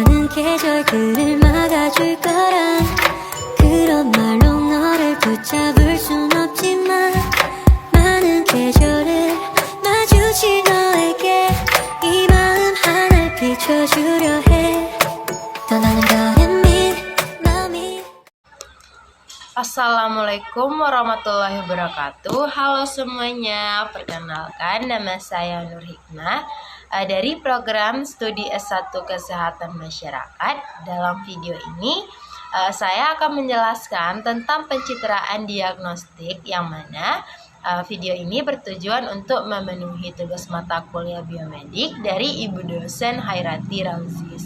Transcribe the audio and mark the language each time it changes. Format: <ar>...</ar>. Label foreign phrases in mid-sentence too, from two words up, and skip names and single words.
<ko>계절들을 막아줄 거란 그런 말로 너를 붙잡을 순 없지만 많은 계절을 마주친 너에게 이 마음 하나 비춰주려 해 떠나는 거는 마음이.</ko> <ar>السلام عليكم ورحمة الله وبركاته.</ar> <id>Halo semuanya, perkenalkan nama saya Nur Hikmah dari program studi S1 Kesehatan Masyarakat. Dalam video ini saya akan menjelaskan tentang pencitraan diagnostik, yang mana video ini bertujuan untuk memenuhi tugas mata kuliah biomedik dari Ibu dosen Hairati Rauzies.</id>